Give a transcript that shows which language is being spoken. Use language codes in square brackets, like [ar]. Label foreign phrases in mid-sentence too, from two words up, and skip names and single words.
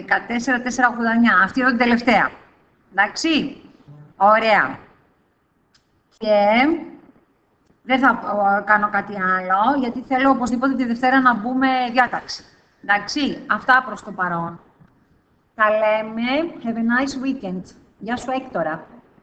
[el] Αυτή εδώ την τελευταία. Εντάξει. Ωραία. Και δεν θα κάνω κάτι άλλο, γιατί θέλω οπωσδήποτε τη Δευτέρα να μπούμε διάταξη. Εντάξει. Αυτά προς το παρόν. Τα λέμε. [en] Have a nice weekend. [el] Γεια σου, Έκτορα.